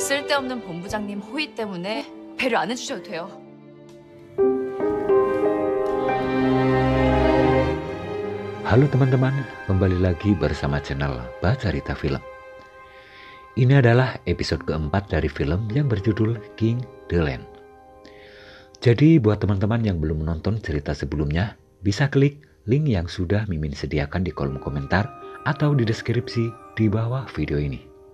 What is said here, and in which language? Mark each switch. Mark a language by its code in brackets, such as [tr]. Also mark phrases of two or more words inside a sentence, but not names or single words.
[ko] 쓸데없는 본부장님 호의 때문에 배려 안 해주셔도 돼요. [id] Halo teman-teman, kembali lagi bersama channel Bacarita Film. Ini adalah episode keempat dari film yang berjudul King the Land. Jadi buat teman-teman yang belum menonton cerita sebelumnya, bisa klik link yang sudah Mimin sediakan di kolom komentar atau di deskripsi di bawah video ini.